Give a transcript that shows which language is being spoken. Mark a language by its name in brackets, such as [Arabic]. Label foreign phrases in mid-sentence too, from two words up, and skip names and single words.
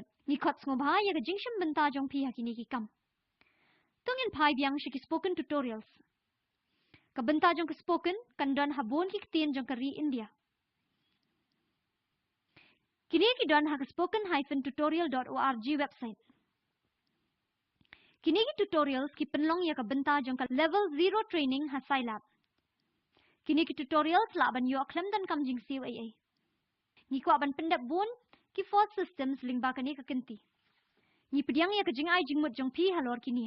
[Khasi] Ni khots ngobha ya ka jingshim benta jong pi hakini ki kam. Tungin pai biang shi ki [English] spoken tutorials. [Khasi] Ka benta jong ka spoken kandan habon ki ktin jong ka ri India. Kini ki don ha ka spoken-tutorial.org website. Kini ki tutorials ki penlong ya ka benta jong ka [English] level 0 training [Khasi] ha Scilab. Kini ki tutorials la ban yo klem dan kam jing COAA. Ni ko ban pendap bun ki [English] FOSS systems [Khasi] ling ba kani ka kenti. Ni pediang ya ka jing ai jing mut jong pi halor kini.